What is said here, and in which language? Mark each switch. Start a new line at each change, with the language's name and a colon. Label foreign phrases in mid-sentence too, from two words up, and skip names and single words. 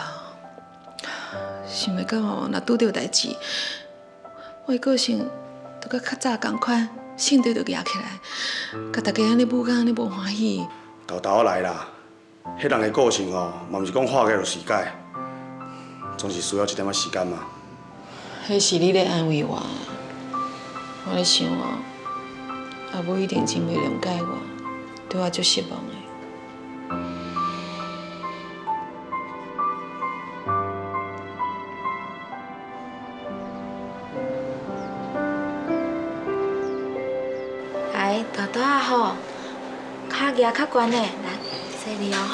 Min Nan Chinese: 想袂到哦，若拄着代志，我的个性就甲较早共款，性地就压起来，甲大家安尼母甲安尼无欢喜。豆豆来啦，迄人的个性哦，嘛毋是讲化解就死解，总是需要一点仔时间嘛。迄是你咧安慰我，我咧想哦，阿母一定真袂谅解我，对我足失望的。来，豆豆啊吼，脚举较悬嘞，来，细力哦，